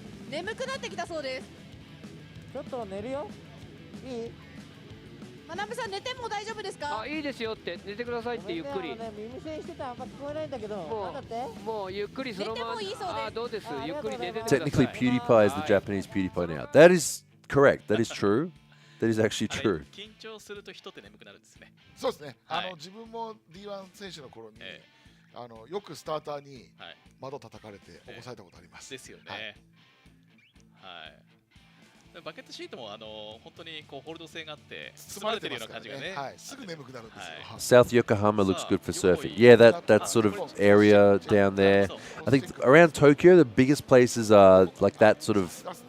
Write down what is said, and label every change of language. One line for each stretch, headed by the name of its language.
Japanese: 眠くなってきたそうです。ちょっと寝るよ。いい？花部さん寝ても大丈夫ですか？あ、いいですよって寝てくださいってゆっくり。耳栓してたらあんま聞こえないんだけど。もうゆっくりそのまま。あ、どうです？ゆっくり寝ててください。
English: Technically, PewDiePie is the Japanese PewDiePie now. That is correct. That is true. That is actually true.
Japanese: 緊張すると人って眠くなるんですね。そうですね。自分も D1 選手の頃によくスターターに窓叩かれて起こされたことあります。ですよね。はい。バケットシートも本当にこうホールド性があって包まれてるような感じがね。はい。すぐ眠くなるんですよ。
English: South Yokohama looks good for surfing. Yeah, that sort of area down there. I think around Tokyo, the biggest places are like that sort of.